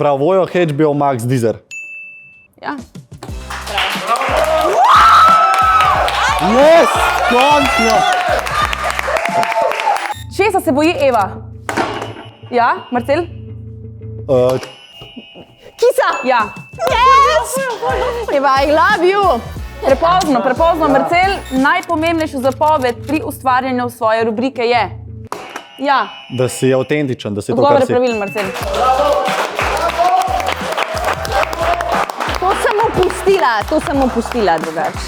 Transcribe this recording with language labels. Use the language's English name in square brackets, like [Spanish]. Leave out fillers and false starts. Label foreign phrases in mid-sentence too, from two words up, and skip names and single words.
[Slovenian] Se pravi, Vojo, HBO Max, Deezer. Ja. Yes, končno! Česa se boji Eva? Ja, Marcel? Kisa! Ja. [English] Yes! Eva, I love you! [Slovenian] Prepozno, Marcel, najpomembnejša zapoved pri ustvarjanju svoje rubrike je? Ja. Da si avtentičen, da si to, Odgovor kar je si. pravilen, Marcel. To sem opustila drugače.